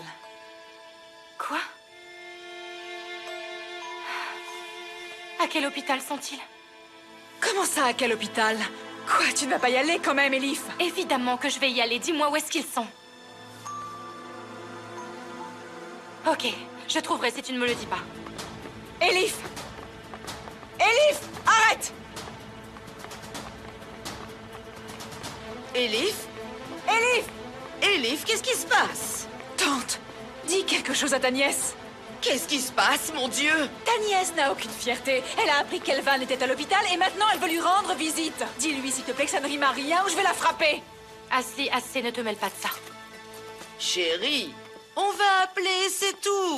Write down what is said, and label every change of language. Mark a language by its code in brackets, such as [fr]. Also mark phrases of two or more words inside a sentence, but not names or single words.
[fr] Quoi? À quel hôpital sont-ils? Comment ça, à quel hôpital? Quoi, tu ne vas pas y aller quand même, Elif? Évidemment que je vais y aller. Dis-moi où est-ce qu'ils sont. Ok, je trouverai si tu ne me le dis pas. Elif! Elif! Arrête! Elif? Elif! Elif, qu'est-ce qui se passe? Tante, dis quelque chose à ta nièce. Qu'est-ce qui se passe, mon Dieu? Ta nièce n'a aucune fierté. Elle a appris qu'Elvan était à l'hôpital et maintenant elle veut lui rendre visite. Dis-lui, s'il te plaît, que ça ne rime à rien ou je vais la frapper. Ashley, assez, ne te mêle pas de ça. Chérie, on va appeler, c'est tout.